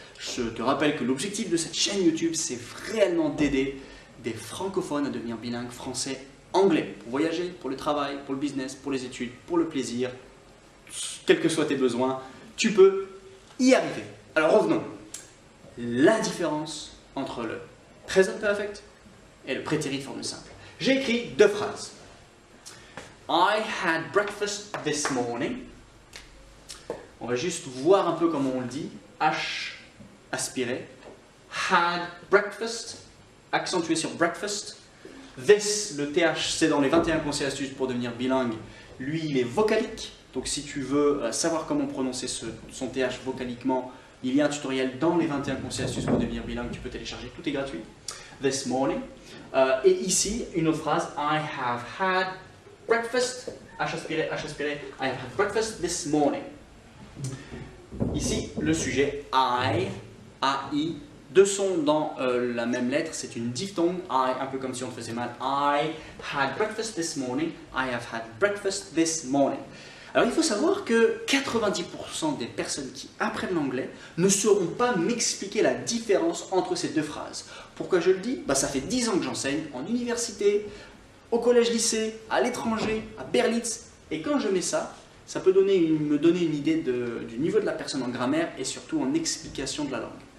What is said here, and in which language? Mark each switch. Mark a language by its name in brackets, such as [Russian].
[French] Je te rappelle que l'objectif de cette chaîne YouTube, c'est réellement d'aider des francophones à devenir bilingues français-anglais. Pour voyager, pour le travail, pour le business, pour les études, pour le plaisir, quels que soient tes besoins, tu peux y arriver. Alors revenons. La différence entre le present perfect et le prétérit de forme simple. J'ai écrit deux phrases. [English] I had breakfast this morning. [French] On va juste voir un peu comment on le dit. H aspiré. [English] Had breakfast. [French] Accentué sur breakfast. This, le TH, c'est dans les 21 conseils astuces pour devenir bilingue. Lui, il est vocalique. Donc si tu veux savoir comment prononcer son TH vocaliquement, il y a un tutoriel dans les 21 conseils astuces pour devenir bilingue. Tu peux télécharger, tout est gratuit. [English] This morning. [French] Et ici, une autre phrase. [English] I have had breakfast. [French] H aspiré, H aspiré. [English] I have had breakfast this morning. [French] Ici, le sujet I, AI. Deux sons dans la même lettre, c'est une diphtongue. I, un peu comme si on te faisait mal. [English] I had breakfast this morning. I have had breakfast this morning. [French] Alors il faut savoir que 90% des personnes qui apprennent l'anglais ne sauront pas m'expliquer la différence entre ces deux phrases. Pourquoi je le dis? Ça fait 10 ans que j'enseigne en université, au collège-lycée, à l'étranger, à Berlitz. Et quand je mets ça, ça peut me donner une idée du niveau de la personne en grammaire et surtout en explication de la langue.